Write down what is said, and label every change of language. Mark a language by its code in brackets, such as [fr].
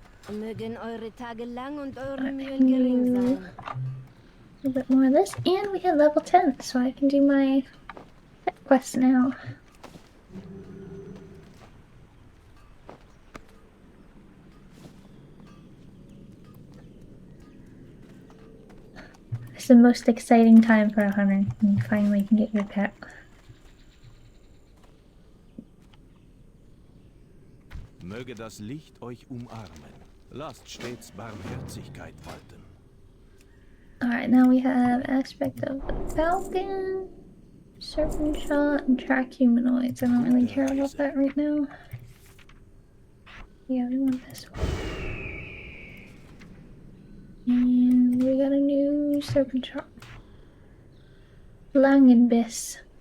[de] Mögen eure Tage lang und eure Mühen gering sein. [en] A little bit more of this, and we hit level 10, so I can do my pet quest now. It's the most exciting time for a hunter when you finally can get your pet. [de] Möge das Licht euch umarmen. Lasst stets Barmherzigkeit walten. [en] Alright, now we have aspect of the falcon, serpent shot, and track humanoids. I don't really care about that right now. Yeah, we want this one. And we got a new serpent shot. Langenbiss.